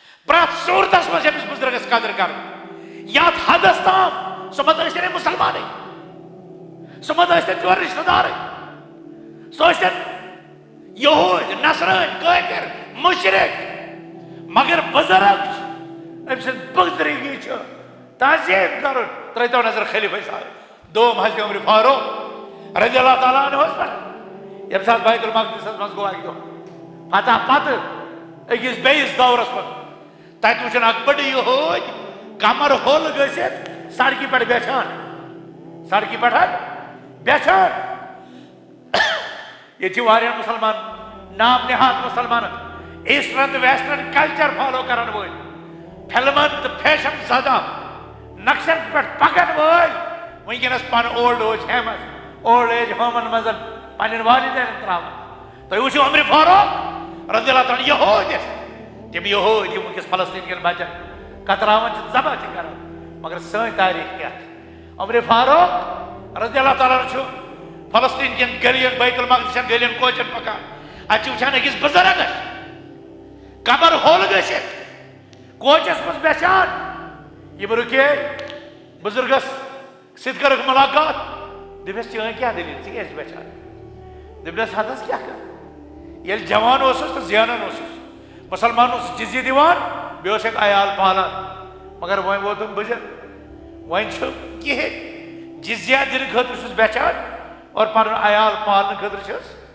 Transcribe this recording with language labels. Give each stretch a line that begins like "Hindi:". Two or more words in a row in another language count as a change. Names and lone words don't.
Kashmiri: پرت صورتس مز امس بزرگس قدر کر یات حدس تام سہ مت ٲسِن مسلمانے سہ مت ٲسِن چون رشتہ دارے سہ ٲسِن یہود نصرٲنۍ کٲفر مشرک مگر بزرگ أمۍ سٕنٛز بزرگی چھِ تعظیم کرُن ترٲیتو نظر خلیفہ صاحب دوم حضرت عمر فاروق
Arabic: رضی اللہ تعالیٰ
Kashmiri: عنہس پٮ۪ٹھ ییٚمہِ ساتہٕ بیت المقدسس منٛز گوٚو اکہِ دۄہ فتح پتہٕ أکِس بیٚیِس دورس منٛز تتہِ وٕچھُن اکھ بٔڑ یہود کمر ہوٚل گٔژھِتھ سڑکہِ پٮ۪ٹھ بیٹھان سڑکہِ پٮ۪ٹھ بیٹھان ییٚتہِ چھِ واریاہ مُسلمان نام نہاد مُسلمان ایسٹرن تہٕ
English: western culture follow
Kashmiri: کرن وٲلۍ فلمن تہٕ فیشن زدہ نقشن پٮ۪ٹھ پکن وٲلۍ وٕنکیٚنس پنُن
English: old age
Kashmiri: ہومن منٛز پننٮ۪ن والدینن تراوان تُہۍ وٕچھِو عمر فاروق
Arabic: رضی اللہ تعالیٰ
Kashmiri: یہود تِم یہود یِم وٕنکیٚس فلسطیٖن کٮ۪ن بچن کتراوان چھِ ذبح چھِ کران مگر سٲنۍ تاریخ کیٛاہ چھِ عمر فاروق
Arabic: رضی اللہ تعالیٰ
Kashmiri: چھُ فلسطیٖن کٮ۪ن گلین بیت المقدس چٮ۪ن گلین کوچن پکان اتہِ چھِ وٕچھان أکِس بزرگس کمر ہوٚل گٔژھِتھ کوچس منٛز بیٹھان یِم رُکے بزرگس سۭتۍ کٔرٕکھ ملاقات دوٚپنس چٲنۍ کیٛاہ دٔلیٖل ژٕ کیٛازِ چھُکھ بیٹھان دوٚپنس ہتس کیٛاہ کر ییٚلہِ جوان اوسُس تہٕ زینان اوسُس مسلمان اوس جزیہ دِوان بیٚیہِ اوس اکھ عیال پالان مگر وۄنۍ ووتُم بٕجر وۄنۍ چھُ کِہیٖنۍ جزیہ دِنہٕ خٲطرٕ چھُس بیٹھان اور پنُن عیال پالنہٕ خٲطرٕ چھُس